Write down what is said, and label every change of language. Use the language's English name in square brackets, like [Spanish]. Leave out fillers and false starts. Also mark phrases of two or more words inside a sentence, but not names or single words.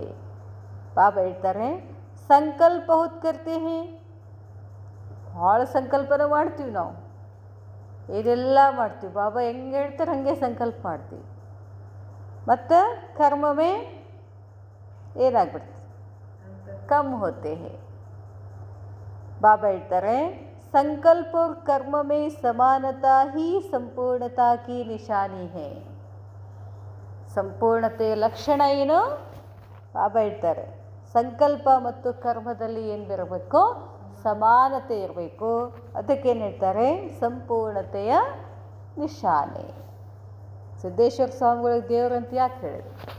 [Kannada] ಬಾಬಾ ಹೇಳ್ತಾರೆ, [Hindi] संकल्प बहुत करते हैं, [Kannada] ಭಾಳ ಸಂಕಲ್ಪನ ಮಾಡ್ತೀವಿ ನಾವು, ಇದೆಲ್ಲ ಮಾಡ್ತೀವಿ. ಬಾಬಾ ಹೆಂಗೆ ಹೇಳ್ತಾರೆ ಹಾಗೆ ಸಂಕಲ್ಪ ಮಾಡ್ತೀವಿ. ಮತ್ತು ಕರ್ಮವೇ ಏನಾಗ್ಬಿಡ್ತದೆ, [Hindi] कम होते हैं. [Kannada] ಬಾಬಾ ಹೇಳ್ತಾರೆ, [Hindi] ಸಂಕಲ್ಪ और कर्म में समानता ही संपूर्णता की निशानी है. [Kannada] ಸಂಪೂರ್ಣತೆಯ ಲಕ್ಷಣ ಏನು? ಬಾಬಾ ಹೇಳ್ತಾರೆ, ಸಂಕಲ್ಪ ಮತ್ತು ಕರ್ಮದಲ್ಲಿ ಏನು ಬರಬೇಕು? ಸಮಾನತೆ ಇರಬೇಕು. ಅದಕ್ಕೇನು ಹೇಳ್ತಾರೆ? ಸಂಪೂರ್ಣತೆಯ ನಿಶಾನೆ. ಸಿದ್ದೇಶ್ವರ ಸ್ವಾಮಿಗಳಿಗೆ ದೇವರಂತ ಯಾಕೆ ಹೇಳಿದರು?